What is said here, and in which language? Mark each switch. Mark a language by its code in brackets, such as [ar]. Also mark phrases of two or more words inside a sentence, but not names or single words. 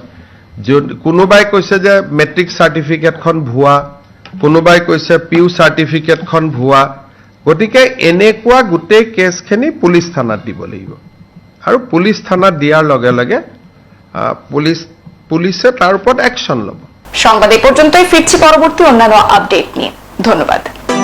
[as] কোনোবাই কৈছে যে [en] matric certificateখন [as] ভুৱা, কোনোবাই কৈছে PU চাৰ্টিফিকেটখন ভুৱা। গতিকে এনেকুৱা গোটেই কেছখিনি পুলিচ থানাত দিব লাগিব আৰু পুলিচ থানাত দিয়াৰ লগে লগে পুলিচে তাৰ ওপৰত একশ্যন ল'ব। [bn] সংবাদ এই পর্যন্তই, ফিরছি পরবর্তী অন্যান্য আপডেট নিয়ে। ধন্যবাদ।